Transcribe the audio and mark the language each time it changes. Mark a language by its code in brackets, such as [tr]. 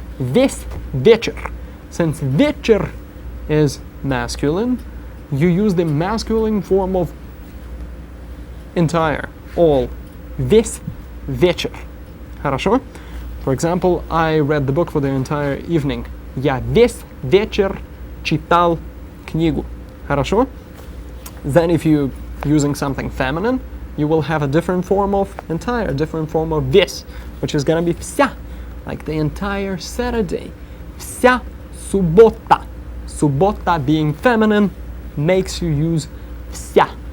[ru] Весь вечер. [en] Since вечер is masculine, you use the masculine form of entire, all. [ru] Весь вечер. Хорошо? [en] For example, I read the book for the entire evening. [ru] Я весь вечер читал книгу. Хорошо? [en] Then if you're using something feminine, you will have a different form of entire, different form of весь, which is gonna be вся, like the entire Saturday. [ru] Вся суббота. [en] Суббота being feminine makes you use вся.